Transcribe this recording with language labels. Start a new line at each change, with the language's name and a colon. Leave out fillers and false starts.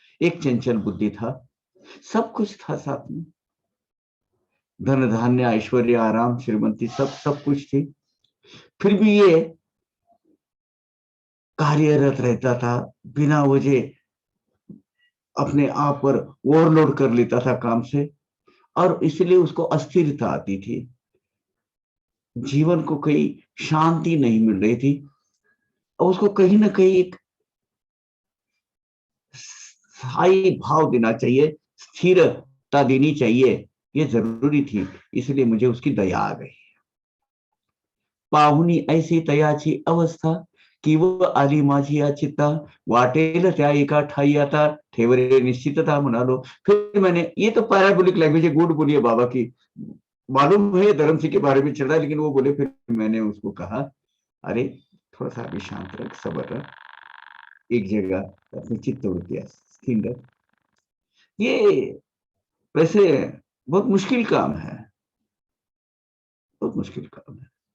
Hindi: एक चंचल बुद्धि था, सब कुछ था साथ में, धन धान्य ऐश्वर्य आराम श्रीमंती सब कुछ थी, फिर भी ये कार्यरत रहता था, बिना वजह अपने आप पर ओवरलोड कर लेता था काम से, और इसलिए उसको अस्थिरता आती थी, जीवन को कहीं शांति नहीं मिल रही थी। और उसको कहीं ना कहीं एक स्थायी भाव देना चाहिए, स्थिरता देनी चाहिए, ये जरूरी थी। इसलिए मुझे उसकी दया आ गई।
Marathi: पाहुनी ऐसी तयाची अवस्था की व आली माझी चित्ता, वाटेल त्या एका ठाई आता ठेवरे निश्चितता म्हणालो।
Hindi: फिर मैंने, ये तो पैराबोलिक लैंग्वेज है, गुड बोलिए बाबा की, मालूम है धर्म सिंह के बारे में चल रहा है, लेकिन वो बोले। फिर मैंने उसको कहा अरे थोड़ा सा अभी शांत रख, सबर रख, एक जगह अपनी चित्तवृत्ति स्थिर रख। ये वैसे बहुत मुश्किल काम है, बहुत मुश्किल काम है।